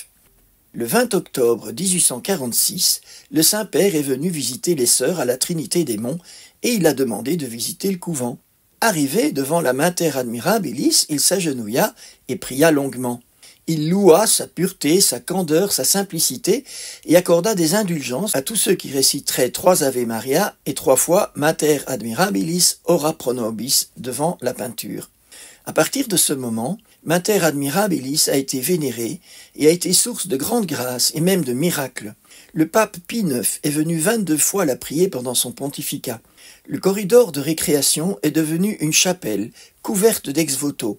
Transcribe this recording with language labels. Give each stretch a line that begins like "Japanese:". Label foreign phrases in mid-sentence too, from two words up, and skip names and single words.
French: Le 20 octobre 1846, le Saint-Père est venu visiter les Sœurs à la Trinité des Monts et il a demandé de visiter le couvent. Arrivé devant la Mater Admirabilis, il s'agenouilla et pria longuement. Il loua sa pureté, sa candeur, sa simplicité et accorda des indulgences à tous ceux qui réciteraient 3 Ave Maria et 3 fois
Latin: Mater Admirabilis ora pro nobis
French: devant la peinture. À partir de ce moment, Mater Admirabilis a été vénérée et a été source de grande grâce et même de miracles. Le pape Pie IX est venu 22 fois la prier pendant son pontificat. Le corridor de récréation est devenu une chapelle couverte d'ex-voto.